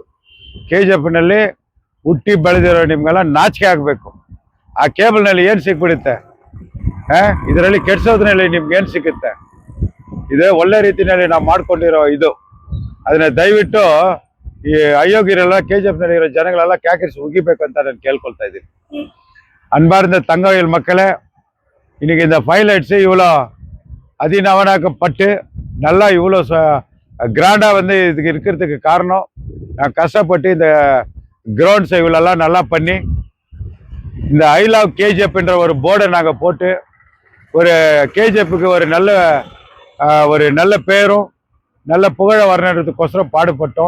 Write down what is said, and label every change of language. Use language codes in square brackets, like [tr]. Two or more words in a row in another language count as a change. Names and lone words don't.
[kn] KGFನಲ್ಲಿ ಹುಟ್ಟಿ ಬೆಳೆದಿರೋ ನಿಮ್ಗೆಲ್ಲ ನಾಚಿಕೆ ಆಗಬೇಕು. ಆ ಕೇಬಲ್ನಲ್ಲಿ ಏನು ಸಿಕ್ಬಿಡುತ್ತೆ? ಇದರಲ್ಲಿ ಕೆಡ್ಸೋದ್ರಲ್ಲಿ ನಿಮ್ಗೆ ಏನು ಸಿಗುತ್ತೆ? ಇದೇ ಒಳ್ಳೆ ರೀತಿಯಲ್ಲಿ ನಾವು ಮಾಡ್ಕೊಂಡಿರೋ ಇದು. ಅದನ್ನ ದಯವಿಟ್ಟು ಈ ಅಯೋಗ್ಯರೆಲ್ಲ KGFನಲ್ಲಿ ಇರೋ ಜನಗಳೆಲ್ಲ ಕ್ಯಾಕಿರಿಸಿ ಉಗಿಬೇಕು ಅಂತ ನಾನು ಕೇಳ್ಕೊಳ್ತಾ ಇದ್ದೀನಿ. [ta] அன்பார்ந்த தங்கவேல் மக்களே, இன்னைக்கு இந்த பைலைட்ஸு இவ்வளோ அதிநவனாக்கப்பட்டு நல்லா இவ்வளோ கிராண்டாக வந்து இதுக்கு இருக்கிறதுக்கு காரணம் நான் கஷ்டப்பட்டு இந்த கிரவுண்ட்ஸை இவ்வளோலாம் நல்லா பண்ணி இந்த [en] I love KGF [ta] ன்ற ஒரு போர்டை நாங்கள் போட்டு ஒரு KGFக்கு ஒரு நல்ல பேரும் நல்ல புகழ வரணுன்றதுக்கோசரம் பாடுபட்டோம்.